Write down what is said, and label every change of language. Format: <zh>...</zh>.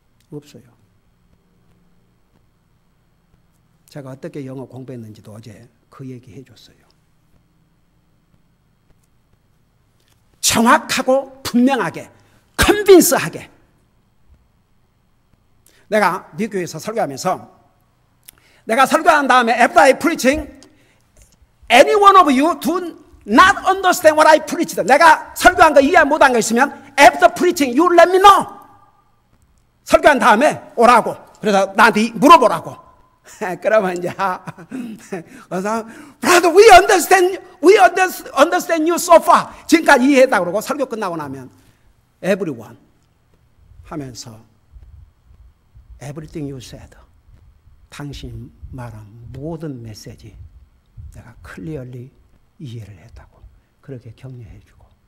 <ko>없어요. 제가 어떻게 영어 공부했는지도 어제 그 얘기 해줬어요. 정확하고 분명하게, 컨빈스하게. 내가 미국에서 설교하면서 내가 설교한 다음에</ko> <en>after I preaching, any one of you do not understand what I preached.</en> <ko>내가 설교한 거 이해 못한 거 있으면</ko> <en>after preaching you let me know.</en> <ko>설교한 다음에 오라고. 그래서 나한테 물어보라고. 그러면 이제 그래서</ko> <en>brother we understand you so far.</en> <ko>지금까지 이해했다고 그러고 설교 끝나고 나면 everyone 하면서</ko> <en>everything you said,</en> <ko>당신 말한 모든 메시지 내가 클리어리 이해를 했다고 그렇게 격려해 주고.</ko>